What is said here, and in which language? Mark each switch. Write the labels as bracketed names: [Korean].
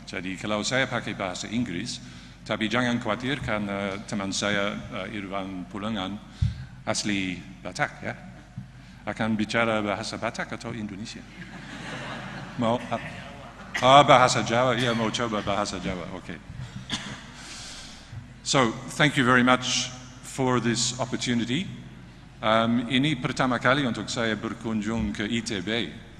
[Indonesian] Jadi kalau saya pakai bahasa Inggris, tapi jangan khawatir karena teman saya Irfan Pulungan asli Batak ya, akan bicara bahasa Batak atau Indonesia? Mau? Bahasa Jawa, ya mau coba bahasa Jawa, okay. [English] So, thank you very much for this opportunity. [Indonesian] Ini pertama kali untuk saya berkunjung ke ITB.